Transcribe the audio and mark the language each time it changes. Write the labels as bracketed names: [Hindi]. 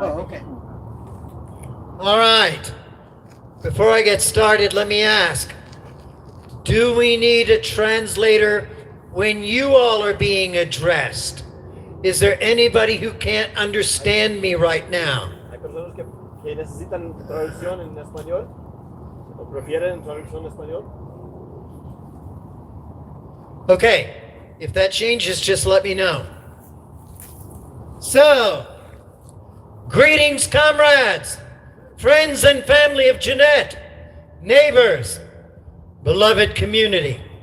[English] Oh, okay. All right. Before I get started, let me ask, do we need a translator when you all are being addressed? Is there anybody who can't understand me right now? [Spanish] Hay personas que necesitan traducción en español o prefieren traducción en español. [English] Okay, if that changes, just let me know. So, greetings, comrades, friends and family of Jeanette, neighbors, beloved community.